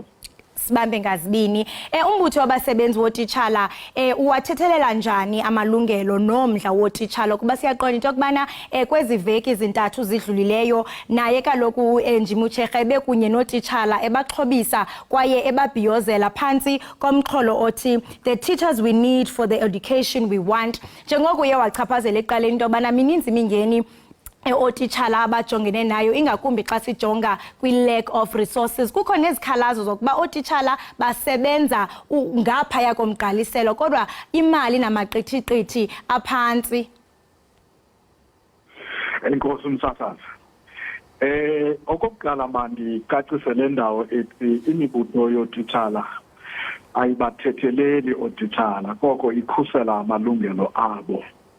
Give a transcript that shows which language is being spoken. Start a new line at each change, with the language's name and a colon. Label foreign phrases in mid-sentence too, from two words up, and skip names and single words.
Xhosa: Sibambe ngazibini. Umbutho wabasebenzi wotitshala uwathethelela njani amalungelo nomdla wotitshala kuba siyaqonda into okubana kwezi veki zintathu zidlulileyo naye kaloku Njimutsherhe bekunye notitshala ebaxhobisa kwaye ebabhiyozela phantsi komxholo othi
English: the teachers we need for the education we want.
Xhosa: Njengoko uye wachaphazela eqaleni into obana mininzi imingeni otitshala abajongene nayo ingakumbi xa sijonga kwi-
English: lack of resources.
Xhosa: Kukho nezikhalazo zokuba otitshala basebenza ngaphaya komgqaliselo kodwa imali namaqithiqithi aphantsi. Enkosi msasazi. Okokuqala mandicacise le ndawo ethi imibutho yotitshala ayibathetheleli otitshala koko ikhusela amalungelo abo.